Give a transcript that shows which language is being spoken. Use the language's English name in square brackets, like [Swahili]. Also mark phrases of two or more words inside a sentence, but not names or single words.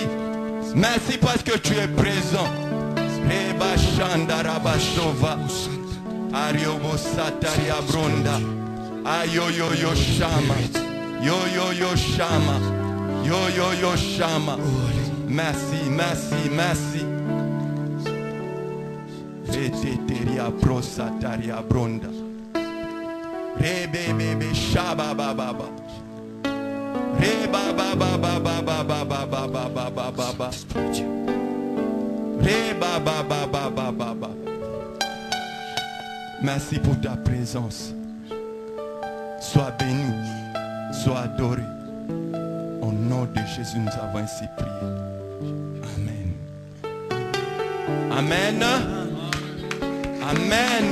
[French] Merci parce que tu es présent. Reba Shandara Bashova. Ariobo Sataria Bronda. Ayo yo yo Shama. Yo yo yo Shama. Yo yo yo Shama. Merci, merci, merci. Veteteria Prosataria Bronda. Rebe bebe Shaba baba. Reba baba baba baba baba baba baba. Reba baba baba baba. Merci pour ta présence. Sois béni, sois adoré. Au nom de Jésus, nous avons ainsi prié. Amen. Amen. Amen.